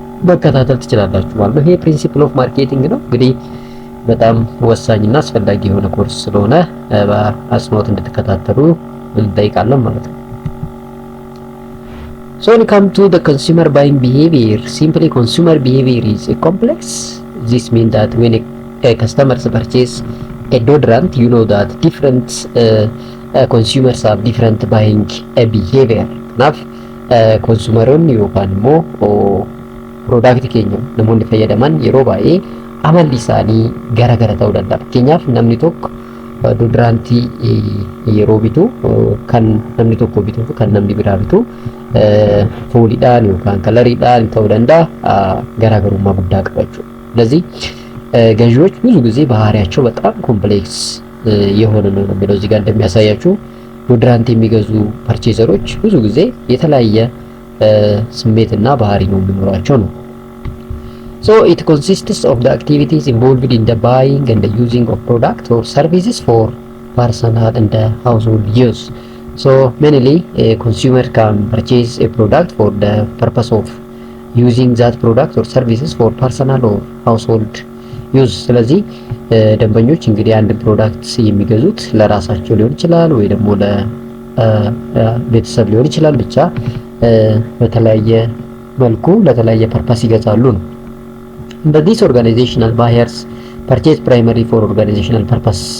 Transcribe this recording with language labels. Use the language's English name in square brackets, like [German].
[Amharic] መከታተል ትችላላችሁ ማለት ነው። ይሄ ፕሪንሲፕል ኦፍ ማርኬቲንግ ነው እንግዲህ በጣም ወሳኝና አስፈላጊ የሆነ ኮርስ ስለሆነ በአጽንኦት እንድትከታተሉ እንጠይቃለን ማለት ነው። [English] So when it comes to the consumer buying behavior, simply consumer behavior is complex. This means that when a customer purchase a deodorant, you know that different consumers have different buying behavior. [Oromo] Now, consumeron yookaan immoo product keenya namoonni fayyadaman yeroo baay'ee amalli isaanii gara ta'uu danda'a. Fakkeenyaaf namni tokko deodorantii yeroo bitu kan namni tokko bitu kan namni biraa bitu fooliidhaan yookaan kalariidhaan ta'uu danda'a garaagarummaa guddaa qabaachuu. [Amharic] ስለዚህ ገዢዎች ብዙ ጊዜ ባህሪያቸው በጣም ኮምፕሌክስ የሆነ ነው የሚለው እዚህ ጋር እንደሚያሳያችሁ ዶድራንት የሚገዙ ፐርቼዘሮች ብዙ ጊዜ የተለያየ ስሜትና ባህሪ ነው የሚኖራቸው ነው። [English] So it consists of the activities involved in the buying and the using of products or services for personal and household use. So mainly a consumer can purchase a product for the purpose of using that product or services for personal or household use. [Amharic] ስለዚህ ደንበኞች እንግዲህ አንድ ፕሮዳክት የሚገዙት ለራሳቸው ሊሆን ይችላል ወይ ደግሞ ለቤተሰብ ሊሆን ይችላል። ብቻ በተለያየ መልኩ ለተለያየ ፐርፐስ ይገዛሉ ነው። [English] But these organizational buyers purchase primarily for organizational purpose.